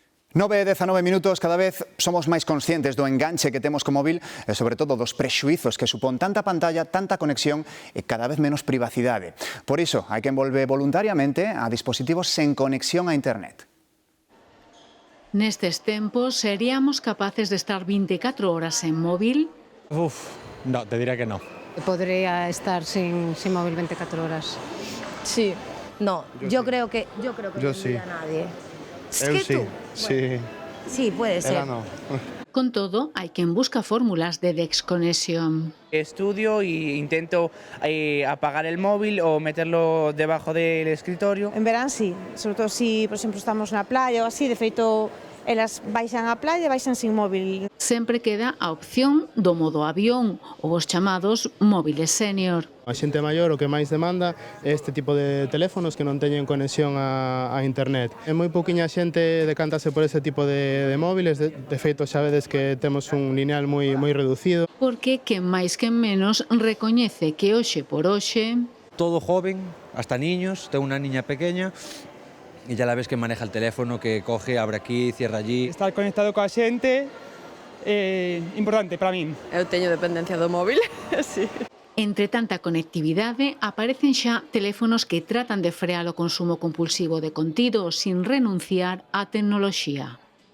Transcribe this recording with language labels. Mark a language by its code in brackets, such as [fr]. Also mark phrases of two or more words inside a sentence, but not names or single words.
[gl] 9:19 minutos, cada vez somos máis conscientes do enganche que temos co móvil e sobre todo dos prexuízos que supón tanta pantalla, tanta conexión e cada vez menos privacidade. Por iso, hai que envolver voluntariamente a dispositivos sen conexión a internet. Nestes tempos, seríamos capaces de estar 24 horas en móvil? [es] No, te diría que no. Podría estar sin móvil 24 horas. Sí, no, yo creo que Yo no sí. tendría a nadie. Es [gl] Eu que [es] sí, tú, sí, sí, puede ser. [gl] ela no. Con todo, hai quen busca fórmulas de desconexión. [es] Estudio e intento apagar el móvil o meterlo debajo del escritorio. [gl] En verán sí, sobre todo si, por exemplo, estamos na playa ou así, de feito, elas baixan á playa e baixan sin móvil. Sempre queda a opción do modo avión ou os chamados móviles sénior. A xente maior o que máis demanda é este tipo de teléfonos que non teñen conexión a internet. É moi pouquiña xente decántase por ese tipo de móviles, de feito xa vedes que temos un lineal moi reducido. Porque quen máis quen menos recoñece que hoxe por hoxe [es] Todo joven, hasta niños, tengo una niña pequeña y ya la ves que maneja el teléfono, que coge, abre aquí, cierra allí. [gl] Estar conectado coa xente é importante para min. Eu teño dependencia do móvil, sí. Entre tanta conectividade, aparecen xa teléfonos que tratan de frear o consumo compulsivo de contido sin renunciar á tecnoloxía.